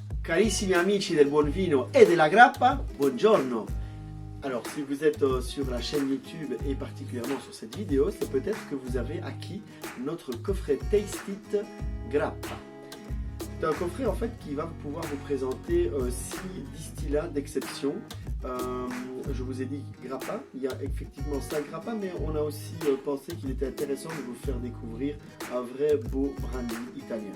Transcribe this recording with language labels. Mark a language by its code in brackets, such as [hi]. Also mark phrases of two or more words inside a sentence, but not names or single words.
[it] Carissimi amici del buon vino et della grappa, buongiorno. [fr] Alors si vous êtes sur la chaîne YouTube et particulièrement sur cette vidéo, c'est peut-être que vous avez acquis notre coffret Taste It Grappa. C'est un coffret en fait qui va pouvoir vous présenter 6 distillats d'exception. Je vous ai dit grappa, il y a effectivement 5 grappa, mais on a aussi pensé qu'il était intéressant de vous faire découvrir un vrai beau brandy italien.